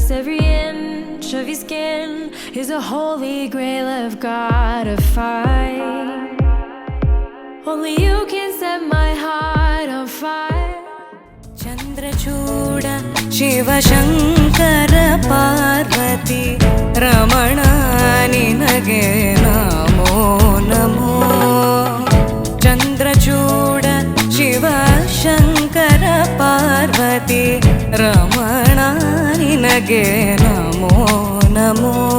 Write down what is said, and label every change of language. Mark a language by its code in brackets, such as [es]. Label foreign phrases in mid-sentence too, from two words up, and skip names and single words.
[en] Every inch of your skin is a holy grail of God of fire. Only you can set my heart on fire. [kn] ಚಂದ್ರಚೂಡ ಶಿವಶಂಕರ ಪಾರ್ವತಿ ರಮಣ ನಿನಗೆ ನಮೋ ನಮೋ. ಚಂದ್ರಚೂಡ ಶಿವಶಂಕರ ಪಾರ್ವತಿ ರಮಣ ನಿನಗೆ ನಮೋ ನಮೋ.